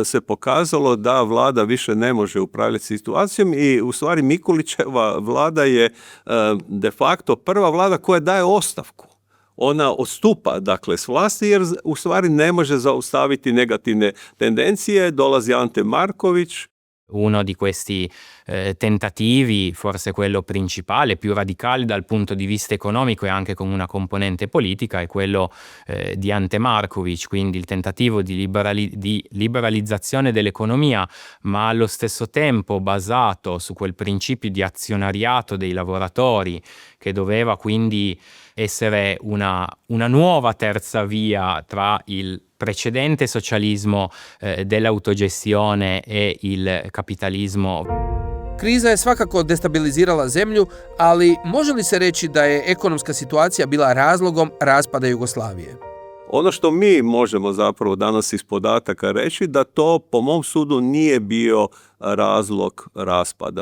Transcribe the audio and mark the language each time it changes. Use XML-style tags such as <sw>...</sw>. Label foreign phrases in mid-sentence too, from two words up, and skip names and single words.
<hr>se pokazalo da vlada više ne može upravljati situacijom i u stvari Mikulićeva vlada je</hr> <la>de facto</la> <hr>prva vlada koja daje ostavku. Ona odstupa dakle s vlasti jer u stvari ne može zaustaviti negativne tendencije. Dolazi Ante Marković.</hr> <it>Uno di questi tentativi, forse quello principale, più radicale dal punto di vista economico e anche con una componente politica, è quello di Ante Marković, quindi il tentativo di liberalizzazione dell'economia, ma allo stesso tempo basato su quel principio di azionariato dei lavoratori che doveva quindi essere una nuova terza via tra il precedente socialismo dell'autogestione e il capitalismo.</it> <hr>Kriza je svakako destabilizirala zemlju, ali može li se reći da je ekonomska situacija bila razlogom raspada Jugoslavije? Ono što mi možemo zapravo danas iz podataka reći da to po mom sudu nije bio razlog raspada.</hr>